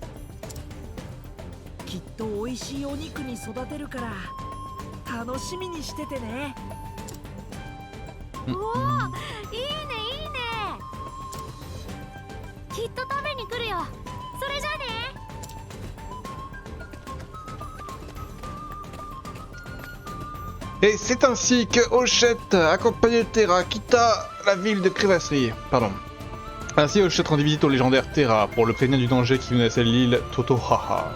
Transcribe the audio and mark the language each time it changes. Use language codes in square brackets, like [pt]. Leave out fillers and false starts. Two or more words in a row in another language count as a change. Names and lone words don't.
[ja] きっと美味しいお肉に育てるから楽しみにしててね。おお、いいねいいね。きっと食べに来るよ。それじゃあね。 [fr] Et c'est ainsi que Hochette, accompagné de Terra, quitta la ville de Crevasserie. Pardon. Ainsi, Hochette rendit visite au légendaire Terra pour le prévenir du danger qui menaçait l'île Totohaha.